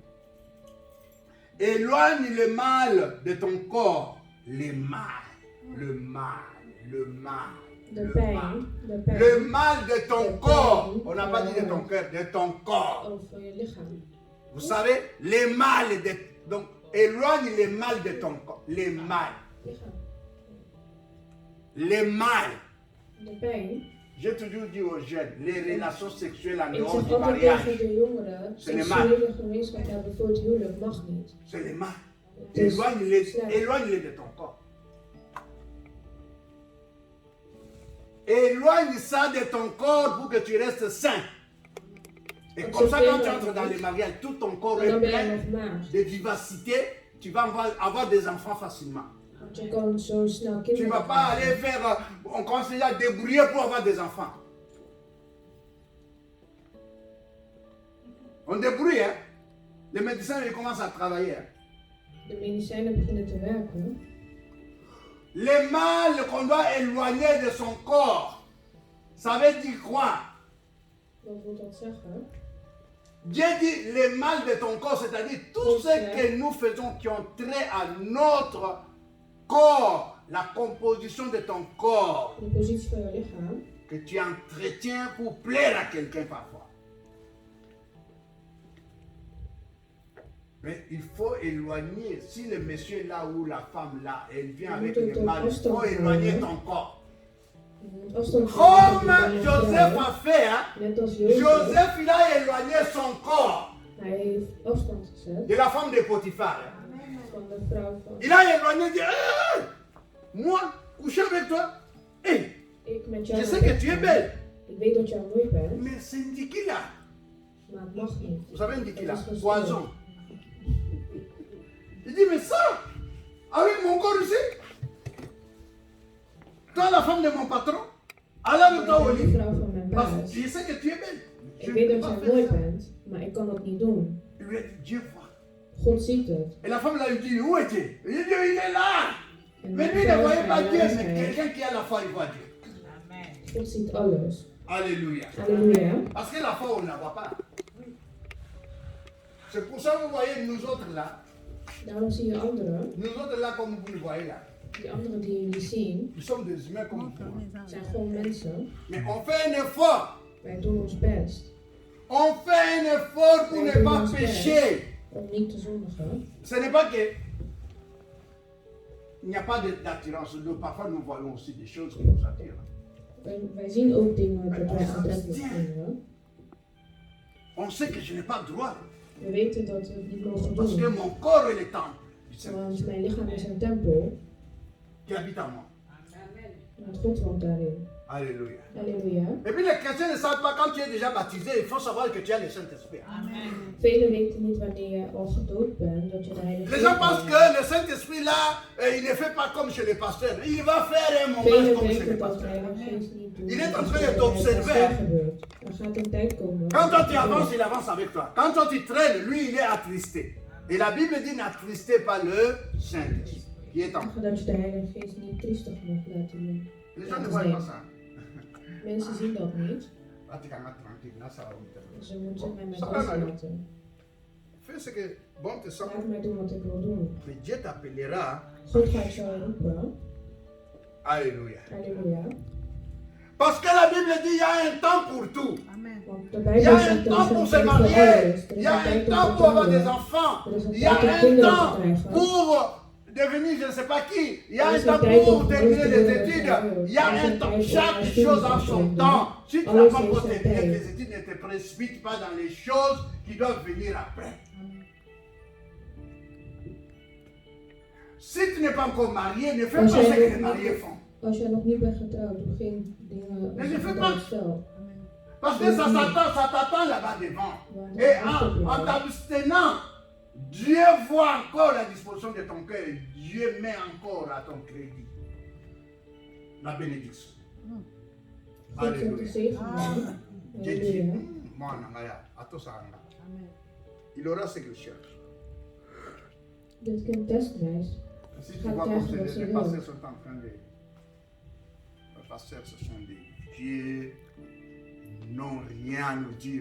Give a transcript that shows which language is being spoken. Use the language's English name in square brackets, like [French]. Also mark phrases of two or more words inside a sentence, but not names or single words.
[French] Éloigne le mal de ton corps. Le mal, le mal, le mal. de le mal. [Dutch] pijn, de pijn [French] Le mal de ton Le corps. [Dutch] pijn. [French] On n'a pas dit de ton cœur, de ton corps. [Dutch] over je lichaam. [French] Vous savez, le mal de... Donc, éloigne le mal de ton corps. Le mal. [Dutch] Lichaam. [French] Le mal. [Dutch] De pijn [French] J'ai toujours dit aux jeunes, les relations sexuelles en [Dutch] Ik [French] dehors [Dutch] zeg [French] du [Dutch] altijd [French] mariage, [Dutch] tegen de jongeren, [French] C'est le [Dutch] seksuele gemeenschap hebben voor het huwelijk mag niet. [French] c'est les mains. [Dutch] Het is [French] Éloigne-les [Dutch] slecht. [French] éloigne-les de ton corps. Éloigne ça de ton corps pour que tu restes sain. Et comme ça, quand tu entres dans les mariages, tout ton corps [Dutch] En [French] est [Dutch] dan ben je [French] plein [Dutch] nog maagd. [French] de vivacité. Tu vas avoir des enfants facilement. [Dutch] Want je kan zo snel [French] Tu ne vas [Dutch] kinderen [French] pas aller [Dutch] krijgen. [French] faire, on commence déjà à débrouiller pour avoir des enfants. On débrouille, hein. Les médecins, ils commencent à travailler. Hein. [Dutch] De medicijnen beginnen te werken. [French] Les mâles qu'on doit éloigner de son corps, ça veut dire quoi? [Dutch] Wat wil dat zeggen? [French] Dieu dit les mâles de ton corps, c'est-à-dire tout ce que nous faisons qui ont trait à notre corps, la composition de ton corps, [Dutch] De positie van je lichaam. [French] que tu entretiens pour plaire à quelqu'un parfois. Mais il faut éloigner, si le monsieur est là ou la femme là, elle vient avec les mâles, il faut éloigner ton corps. [Dutch] Je moet afstand [French] Comme [Dutch] houden van je [French] Joseph [Dutch] vrouw. [French] a fait, hein? [Dutch] Net als Jozef. [French] Joseph, il a éloigné son corps [Dutch] Hij heeft afstand gezet [French] de la femme de Potiphar. Hein? [Dutch] van de vrouw van... [French] Il a éloigné, il dit, hey, moi, coucher avec toi, hey, [Dutch] Ik met jou. [French] je sais que tu es belle, [Dutch] Ik weet dat jij mooi bent, [French] mais c'est Ndiki là. [Dutch] maar het mag niet. [French] Vous savez Ndiki là, [Dutch] Dat is gestoord. [French] poison. Il dit, mais ça, avec mon corps ici, toi la femme de mon patron, allez avec toi au [Dutch] Ik ben de [French] lit, [Dutch] vrouw van mijn [French] parce [Dutch] baas. [French] que je sais que tu es belle. Je [Dutch] Ik [French] ne [Dutch] weet [French] peux [Dutch] dat [French] pas [Dutch] jij [French] faire [Dutch] mooi [French] ça. [Dutch] bent, maar ik kan dat niet doen. [French] Il lui a dit, Dieu voit. [Dutch] God ziet het. [French] Et la femme là lui dit, où est-il? Il dit, il est là. [Dutch] En [French] Mais [Dutch] de [French] lui ne [Dutch] vrouw [French] voyait pas [Dutch] zei, [French] Dieu, [Dutch] "Waar is [French] mais [Dutch] hij?" [French] quelqu'un qui a la foi, il voit Dieu. [Dutch] God ziet alles. [French] Alléluia. [Dutch] Halleluja. [French] Parce que la foi, on ne la voit pas. C'est pour ça que vous voyez, nous autres là, [Dutch] Daarom zie je anderen, [French] nous autres là, comme vous le voyez là, [Dutch] die anderen die jullie zien, [French] nous sommes des humains comme vous. Hein. [Dutch] zijn gewoon mensen. [French] Mais on fait un effort. [Dutch] Wij doen ons best [French] On fait un effort pour ne pas pécher. [Dutch] om niet te zondigen. [French] Ce n'est pas que il n'y a pas d'attirance. Parfois, nous voyons aussi des choses qui nous attirent. [Dutch] Wij zien ook dingen dat wij aantrekkelijk vinden. [French] On sait que je n'ai pas le droit. [Dutch] We weten dat we het niet mogen [French] Parce que [Dutch] doen. [French] mon corps est le temple du Saint-Esprit [Dutch] Want mijn lichaam is een tempel. [French] qui habite en moi. [Dutch] En God woont daarin. [French] Alléluia. [Dutch] Halleluja. [French] Et puis les chrétiens ne savent pas, quand tu es déjà baptisé, il faut savoir que tu as le Saint-Esprit. [Dutch] Velen weten niet wanneer je al gedoopt bent dat je de Heilige [French] Les [Dutch] Geest [French] gens pensent [Dutch] hebt. [French] que le Saint-Esprit là, il ne fait pas comme chez les pasteurs. Il va faire un moment [Dutch] Velen [French] comme chez les [Dutch] denken dat de [French] pasteurs. [Dutch] Heilige Geest niet doet. [French] Il est en [Dutch] zoals [French] train de [Dutch] het bij [French] t'observer. [Dutch] pasteur gebeurt. Er gaat een tijd komen. [French] Quand toi tu avances, il avance avec toi. Quand toi tu traînes, lui il est attristé. Et la Bible dit n'attristez pas le Saint-Esprit qui est en vous. [Dutch] Zeggen dat je de Heilige Geest niet triestig mag laten doen. [French] Les gens ne voient pas ça. [Dutch] Mensen zien dat niet. [French] Là, tu calmes tranquille, là ça va vous [Dutch] Ze moeten mij met [French] Ça va, [Dutch] rust [French] Mario. [Dutch] laten. [French] Fais ce que bon te semble. [Dutch] Laat mij doen wat ik wil doen. [French] Mais Dieu t'appellera. [Dutch] God gaat jou roepen. [French] Alléluia. [Dutch] Halleluja. [French] Parce que la Bible dit il y a un temps pour tout. [Dutch] Want de [French] Il y [Dutch] Bijbel [French] a [Dutch] zegt [French] un [Dutch] dat [French] temps [Dutch] er [French] pour [Dutch] een [French] se [Dutch] tijd voor [French] marier. [Dutch] alles. Er [French] Il [Dutch] is [French] y a [Dutch] een tijd [French] un [Dutch] om [French] temps [Dutch] te [French] pour avoir des [Dutch] trouwen. [French] enfants. [Dutch] Er is een [French] Il y a [Dutch] tijd om [French] un [Dutch] kinderen te [French] temps [Dutch] krijgen. [French] pour devenir je ne sais pas qui. Il y a [Dutch] Er [French] un [Dutch] is een [French] temps [Dutch] tijd [French] pour [Dutch] om [French] terminer [Dutch] verliefd te [French] les [Dutch] worden. [French] études. Il y [Dutch] Er [French] a [Dutch] is [French] un [Dutch] een [French] temps. [Dutch] tijd om [French] Chaque [Dutch] naar [French] chose [Dutch] studie [French] en [Dutch] te [French] son [Dutch] doen. [French] temps. Si tu n'as [Dutch] Alles [French] pas [Dutch] heeft [French] encore [Dutch] zijn [French] terminé [Dutch] tijd. [French] tes études, ne te précipite pas dans les choses qui doivent venir après. Si tu n'es pas encore marié, ne fais pas [Dutch] Als [French] ce [Dutch] jij [French] que les [Dutch] nog [French] mariés [Dutch] niet- [French] font. [Dutch] Als jij nog niet bent getrouwd, doe geen dingen [French] Mais je [Dutch] als [French] fais [Dutch] je [French] pas. [Dutch] dat stel. [French] Parce que ça t'attend là-bas devant. Et en t'abstenant, Dieu voit encore la disposition de ton cœur. Dieu met encore à ton crédit la bénédiction. [Dutch] God zet de [French] Alléluia. [Dutch] zegen aan. [French] Dieu dit, [Dutch] Halleluja. [French] moi, Nangaya, attends ça. Il aura ce qu'il cherche. [Dutch] Dit kind testreis. [French] Si tu vois comme les pasteurs sont en train de... Les pasteurs, ce sont des vieux, n'ont rien à nous dire.